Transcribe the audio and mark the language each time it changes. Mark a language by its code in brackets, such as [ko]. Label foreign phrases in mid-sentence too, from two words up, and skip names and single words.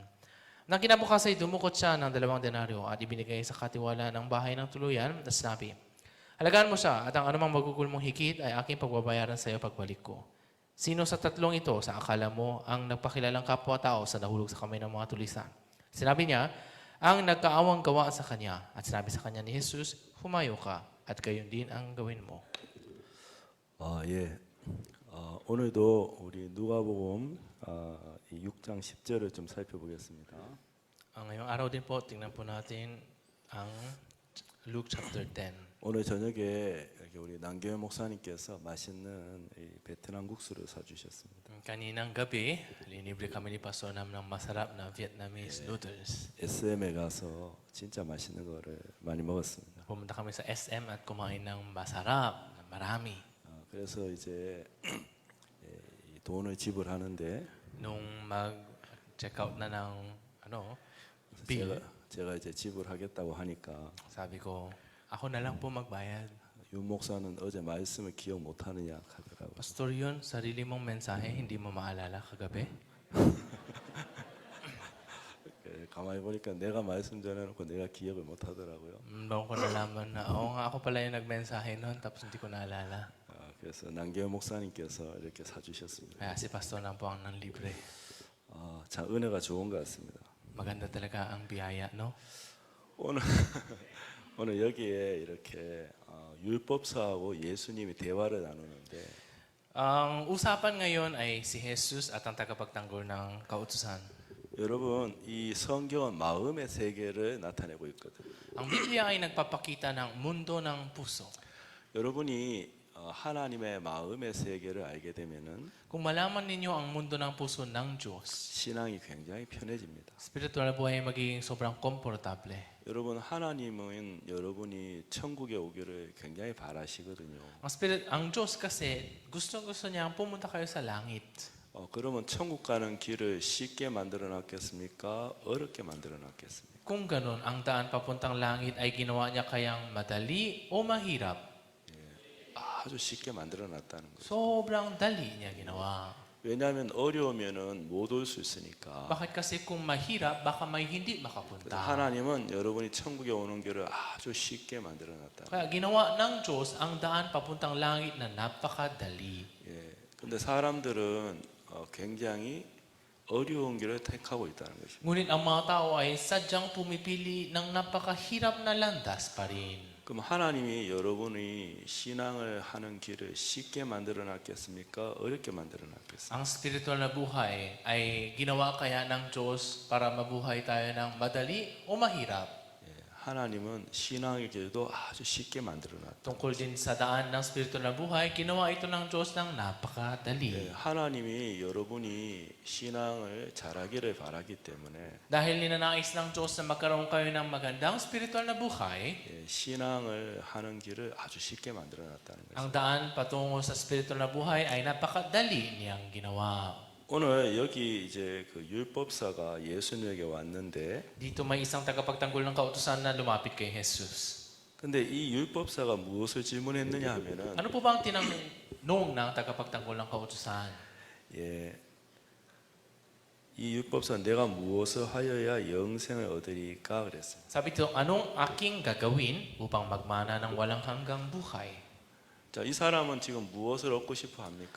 [tl] Nang kinabukas ay dumukot siya ng 2 denaryo at ibinigay sa katiwala ng bahay ng tuluyan at sinabi, Alagaan mo siya at ang anumang magugol mong higit ay aking pagbabayaran sa iyo pagbalik ko. Sino sa tatlong ito sa akala mo ang nagpakilalang kapwa-tao sa nahulog sa kamay ng mga tulisan? Sinabi niya, ang nagkaawang gawa sa kanya at sinabi sa kanya ni Jesus, Humayo ka at gayon din ang gawin mo. [ko] 오늘도 우리 누가복음 6장 10절을 좀 살펴보겠습니다. [tl] Ngayong araw din po, tingnan po natin ang Luke chapter 10. [ko] 오늘 저녁에 이렇게 우리 남경현 목사님께서 맛있는 이 베트남 국수를 사주셨습니다. [tl] Kaninang gabi, linibre kami ni Pastor Nam ng masarap na Vietnamese noodles. [ko] SM에 가서 진짜 맛있는 거를 많이 먹었습니다. [tl] Pumunta kami sa SM at kumain ng masarap, na marami. [ko] 그래서 이제 이 돈을 지불하는데 [tl] Nung mag- [en] check out [tl] na ng bill, [ko] 제가 이제 지불하겠다고 하니까 [tl] sabi ko, ako na lang po magbayad. [ko] 윤 목사는 어제 말씀을 기억 못하느냐 하더라고요. [tl] Pastor yun, sarili mong mensahe, hindi mo maalala kagabi? [ko] 가만히 보니까 내가 말씀 전해놓고 내가 기억을 못하더라고요. [tl] Doon ko nalaman na, oo nga, ako pala yung nagmensahe noon, tapos hindi ko naalala. [ko] 그래서 남경현 목사님께서 이렇게 사주셨습니다. [tl] Kaya si Pastor Nam po ang nanlibre. [ko] 참 은혜가 좋은 것 같습니다. [tl] Maganda talaga ang biyaya, no? [ko] 오늘 오늘 여기에 이렇게 율법사하고 예수님이 대화를 나누는데 [tl] Ang usapan ngayon ay si Jesus at ang tagapagtanggol ng kautusan. [ko] 여러분 이 성경은 마음의 세계를 나타내고 있거든요. [tl] Ang Biblia ay nagpapakita ng mundo ng puso. [ko] 여러분이 하나님의 마음의 세계를 알게 되면은 [tl] Kung malaman ninyo ang mundo ng puso ng Diyos, [ko] 신앙이 굉장히 편해집니다. [tl] spiritual buhay ay magiging sobrang komportable. [ko] 여러분 하나님은 여러분이 천국에 오기를 굉장히 바라시거든요. [tl] Ang Diyos kasi, gusto niya pumunta kayo sa langit. [ko] 그러면 천국 가는 길을 쉽게 만들어 놨겠습니까? 어렵게 만들어 놨겠습니까? [tl] Kung ganun, ang daan papuntang langit ay ginawa niya kayang madali o mahirap? [ko] 아주 쉽게 만들어 놨다는 거죠. [tl] Sobrang dali niya ginawa. [ko] 왜냐하면 어려우면은 못 올 수 있으니까. [tl] Bakit kasi kung mahirap, baka may hindi [ko] 그래서 [tl] makapunta. [ko] 하나님은 여러분이 천국에 오는 길을 아주 쉽게 만들어 놨다. [tl] Kaya ginawa ng Diyos ang daan papuntang langit na napakadali. [ko] 근데 사람들은 굉장히 어려운 길을 택하고 있다는 것입니다. [tl] Ngunit ang mga tao ay sadyang pumipili ng napakahirap na landas pa rin. [ko] 그럼 하나님이 여러분이 신앙을 하는 길을 쉽게 만들어 놨겠습니까? 어렵게 만들어 놨겠습니까? [tl] Ang spiritual na buhay ay ginawa kaya ng Diyos para mabuhay tayo ng madali o mahirap? [ko] 하나님은 신앙의 길도 아주 쉽게 만들어 놨다. [tl] Tungkol din sa daan ng spiritual na buhay, ginawa ito ng Diyos ng napakadali. [ko] 하나님이 여러분이 신앙을 잘하기를 바라기 때문에 [tl] Dahil ninanais ng Diyos na magkaroon kayo ng magandang spiritual na buhay, [ko] 신앙을 하는 길을 아주 쉽게 만들어 놨다는 거죠. [tl] ang daan patungo sa spiritual na buhay ay napakadali niyang ginawa. [ko] 오늘 여기 이제 그 율법사가 예수님에게 왔는데 [tl] Dito may isang tagapagtanggol ng kautusan na lumapit kay Jesus. [ko] 근데 이 율법사가 무엇을 질문했느냐 하면은 [tl] Ano po ba ang tinanong ng tagapagtanggol ng kautusan? [ko] 이 율법사 내가 무엇을 하여야 영생을 얻으리까 그랬어요. [tl] Sabi dito, anong aking gagawin upang magmana ng walang hanggang buhay? [ko] 자, 이 사람은 지금 무엇을 얻고 싶어 합니까?